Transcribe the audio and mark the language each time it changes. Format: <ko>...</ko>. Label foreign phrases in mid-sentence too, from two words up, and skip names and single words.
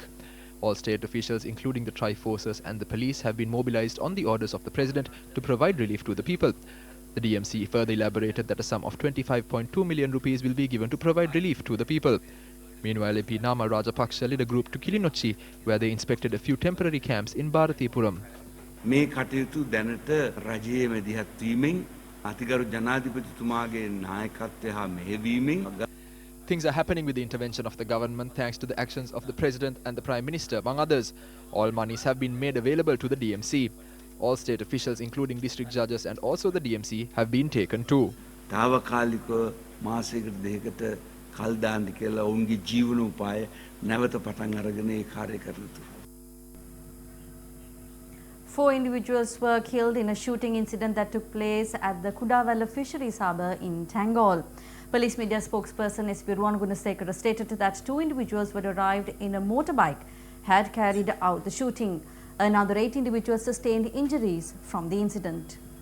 <en>All state officials, including the Tri-Forces and the police, have been mobilized on the orders of the President to provide relief to the people. The DMC further elaborated that a sum of 25.2 million rupees will be given to provide relief to the people. Meanwhile, MP Nama Rajapaksa led a group to Kilinochchi, where they inspected a few temporary camps in Bharatipuram.</en> <si>මේ කටයුතු දැනට රජයේ මැදිහත් වීමෙන් අතිගරු ජනාධිපතිතුමාගේ නායකත්වය හා මෙහෙයවීමෙන්</si> <en>Things are happening with the intervention of the government thanks to the actions of the President and the Prime Minister, among others. All monies have been made available to the DMC. All state officials, including district judges and also the DMC, have been taken too.</en> <si>තාවකාලිකව මාසයකට දෙකකට කල් දාන්න කියලා ඔවුන්ගේ ජීවන උපාය නැවත පටන් අරගෙන ඒ කාර්ය කරලා.</si> <en>4 individuals were killed in a shooting incident that took place at the Kudawala Fisheries Harbour in Tangol. Police media spokesperson S.P. Ruwan Gunasekara stated that 2 individuals who had arrived in a motorbike had carried out the shooting. Another 8 individuals sustained injuries from the incident.</en>